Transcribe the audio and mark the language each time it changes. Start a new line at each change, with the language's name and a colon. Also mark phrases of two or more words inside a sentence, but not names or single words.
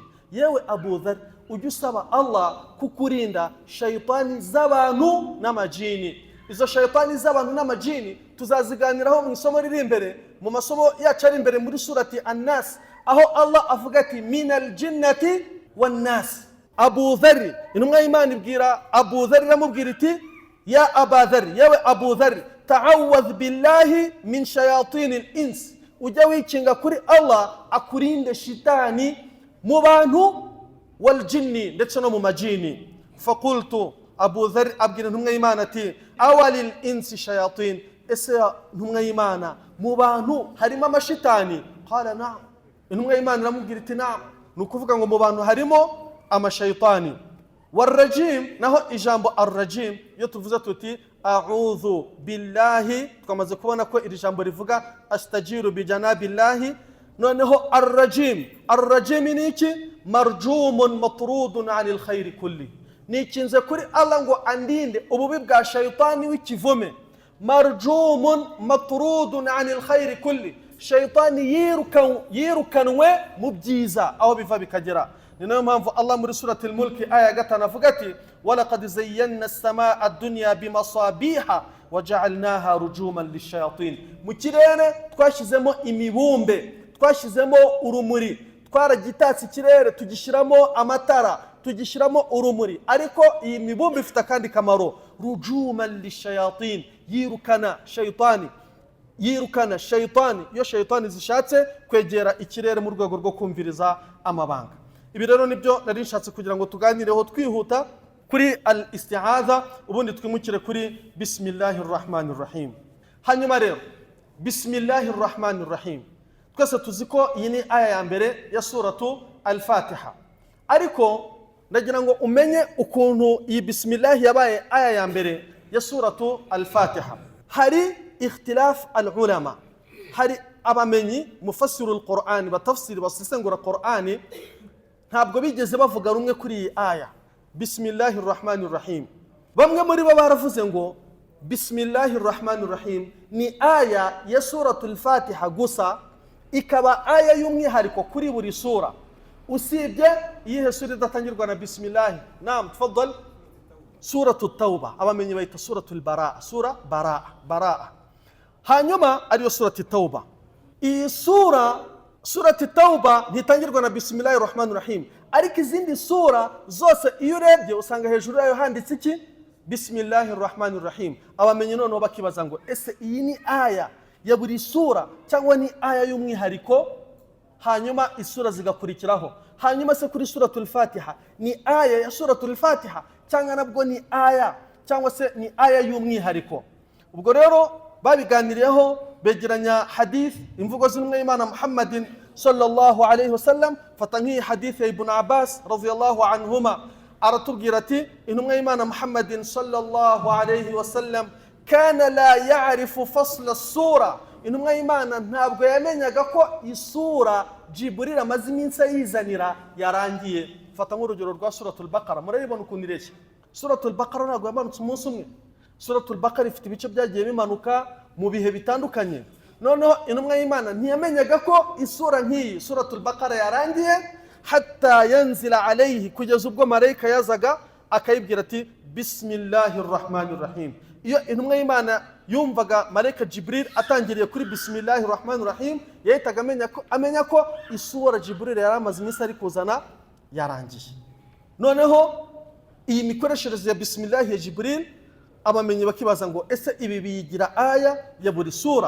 Kinyarwanda: Yewe Abu Dharr, ujye usaba Allah kukurinda shayitani z'abantu n'amajini. Izo shayitani z'abantu n'amajini tuzaziganiraho mu isomo riri imbere, mu masomo yacu ari imbere muri surati An-Nas, aho Allah avuga ati
Arabic: من الجنة والناس.
Kinyarwanda: Abu Dharr, intumwa y'Imana ibwira Abu Dharr, iramubwira iti
Arabic: يا أبا ذر,
Kinyarwanda: yewe Abu Dharr,
Arabic: تعوذ بالله من شياطين الإنس,
Kinyarwanda: ujya wikinga kuri Allah akurinde shitani mu bantu
Arabic: والجن,
Kinyarwanda: ndetse no mu majini. Faqultu, Abu Dharr abwira intumwa y'Imana ati
Arabic: أو للإنس شياطين,
Kinyarwanda: ese intumwa y'Imana mu bantu harimo amashitani?
Arabic: قال نعم.
Kinyarwanda: Intumwa y'Imana iramubwira iti na'am, ni ukuvuga ngo mu bantu harimo amashayitani. Warrajim, naho ijambo arrajim iyo tuvuze tuti
Arabic: أعوذ بالله,
Kinyarwanda: twamaze kubona ko iri jambo rivuga
Arabic: أستجير بجناب الله.
Kinyarwanda: Noneho arrajim ni iki?
Arabic: مرجوم مطرود عن الخير كله,
Kinyarwanda: nikinze kuri Allah ngo andinde ububi bwa shayitani w'ikivume.
Arabic: مرجوم مطرود عن الخير كله,
Kinyarwanda: shayitani yirukanwe mu byiza aho biva bikagera. Ni nayo mpamvu Allah muri surati al-Mulk aya 5 avuga ati
Arabic: ولقد زينا السماء الدنيا بمصابيح وجعلناها رجوما للشياطين.
Kinyarwanda: Mu kirere twashizemo imibumbe, twashizemo urumuri, twaragitatse ikirere tugishyiramo amatara, tugishyiramo urumuri, ariko iyi mibumbe ifite kandi kamaro,
Arabic: رجوما للشياطين,
Kinyarwanda: yirukana shayitani iyo shayitani zishatse kwegera ikirere mu rwego rwo kumviriza amabanga. Ibi rero nibyo nari nshatse kugira ngo tuganireho twihuta kuri al-isti'adha, ubundi twimukire kuri
Arabic: بسم الله الرحمن الرحيم.
Kinyarwanda: Hanyuma rero
Arabic: بسم الله الرحمن الرحيم,
Kinyarwanda: twese tuzi ko iyi ni aya ya mbere ya suratu al-Fatiha, ariko ndagira ngo umenye ukuntu iyi bismillah yabaye aya ya mbere ya suratu al-Fatiha.
Arabic: Hari اختلاف العلماء,
Kinyarwanda: hari abamenyi
Arabic: مفسري القرآن,
Kinyarwanda: batafsiri basesengura Qur'ani, ntabwo bigeze bavuga rumwe kuri iyi aya
Arabic: بسم الله الرحمن الرحيم.
Kinyarwanda: Bamwe muri bo baravuze ngo
Arabic: بسم الله الرحمن الرحيم
Kinyarwanda: ni aya ya suratul Fatiha gusa, ikaba aya y'umwihariko kuri buri sura, usibye iyihe sura idatangirwa na bismillah.
Arabic: نعم تفضل.
Kinyarwanda: Suratul Tauba, abamenyi bayita suratul Baraa, sura Baraa. Hanyuma ariyo surati Tauba. Iyi surati Tauba ntitangirwa na
Arabic: بسم الله الرحمن الرحيم,
Kinyarwanda: ariko izindi sura zose iyo urebye usanga hejuru yayo handitse iki?
Arabic: بسم الله الرحمن الرحيم.
Kinyarwanda: Abamenyi noneho bakibaza ngo ese iyi ni aya ya buri sura cyangwa ni aya y'umwihariko? Hanyuma isura zigakurikiraho. Hanyuma se kuri suratul Fatiha ni aya ya suratul Fatiha cyangwa nabwo ni aya cyangwa se ni aya y'umwihariko? Ubwo rero babiganiriyeho begeranya hadith imvugo z'intumwa y'Imana Muhammadin
Arabic: صلى الله عليه وسلم.
Kinyarwanda: Fata nk'iyi hadith ya Ibn Abbas
Arabic: رضي الله عنهما,
Kinyarwanda: aratubwira ati intumwa y'Imana Muhammadin
Arabic: صلى الله عليه وسلم كان لا يعرف فصل السورة,
Kinyarwanda: intumwa y'Imana ntabwo yamenyaga ko isura Jibril amaze iminsi yizanira yarangiye. Fata nk'urugero rwa suratul Baqara, murabibona ukuntu ireshya. Suratul Baqara ntabwo yamanutse umunsi umwe. Suratul Baqara ifite ibice byagiye bimanuka mu bihe bitandukanye. Noneho intumwa y'Imana ntiyamenyaga ko isura nk'iyi Suratul Baqara yarangiye,
Arabic: حتى ينزل عليه,
Kinyarwanda: kugeza ubwo marayika yazaga akayibwira ati
Arabic: بسم الله الرحمن الرحيم.
Kinyarwanda: Iyo intumwa y'Imana yumvaga marayika Jibril atangiriye kuri
Arabic: بسم الله الرحمن الرحيم,
Kinyarwanda: yahitaga amenya ko isura Jibril yaramaze iminsi ari kuzana yarangiye. Noneho iyi mikoreshereze ya bismillah ya Jibril, abamenyi bakibaza ngo ese ibi biyigira aya ya buri sura?